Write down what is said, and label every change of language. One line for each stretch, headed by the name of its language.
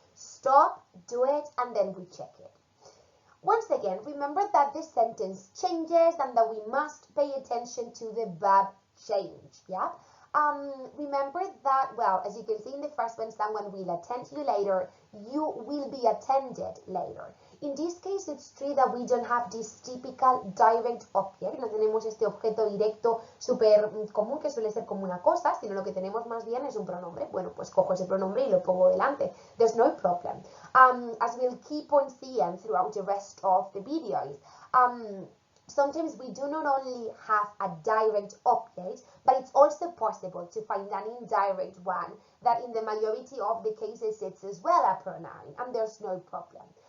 English: Stop, do it, and then we check it. Once again, remember that the sentence changes and that we must pay attention to the verb change, yeah? Remember that, well, as you can see in the first one, someone will attend you later, you will be attended later. In this case, it's true that we don't have this typical direct object,
Spanish: no tenemos este objeto directo súper común que suele ser como una cosa, sino lo que tenemos más bien es un pronombre. Bueno, pues cojo ese pronombre y lo pongo delante.
English: There's no problem. As we'll keep on seeing throughout the rest of the videos, sometimes we do not only have a direct object, but it's also possible to find an indirect one that in the majority of the cases it's as well a pronoun, and there's no problem.